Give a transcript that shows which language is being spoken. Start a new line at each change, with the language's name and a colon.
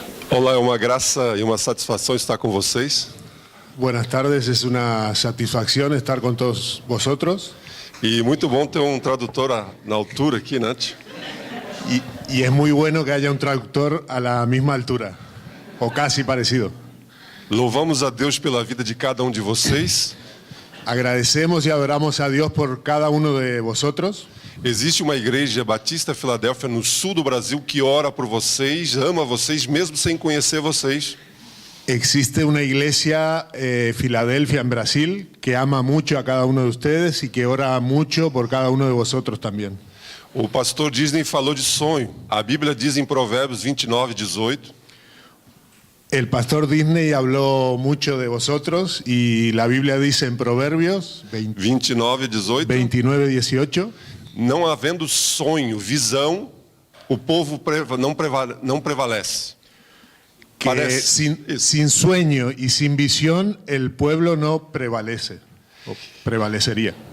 Portuguese: Olá, é uma graça e uma satisfação estar com vocês.
Spanish: Buenas tardes, es una satisfacción estar con todos vosotros.
Portuguese: E muito bom ter um tradutor na altura aqui, né?
Spanish: Y es muy bueno que haya un traductor a la misma altura, o casi parecido.
Portuguese: Louvamos a Deus pela vida de cada um de vocês.
Spanish: Agradecemos y adoramos a Dios por cada uno de vosotros.
Portuguese: Existe uma igreja Batista Filadélfia no sul do Brasil que ora por vocês, ama vocês, mesmo sem conhecer vocês.
Spanish: Existe una iglesia Filadelfia en Brasil que ama mucho a cada uno de ustedes y que ora mucho por cada uno de vosotros también.
Portuguese: O pastor Disney falou de sonho. A Bíblia diz em Provérbios 29:18.
Spanish: El pastor Disney habló mucho de vosotros y la Biblia dice en Proverbios 29:18. 29:18.
Portuguese: Não havendo sonho, visão, o povo não prevalece.
Spanish: Que sin sueño y sin visión el pueblo no prevalece, o prevalecería.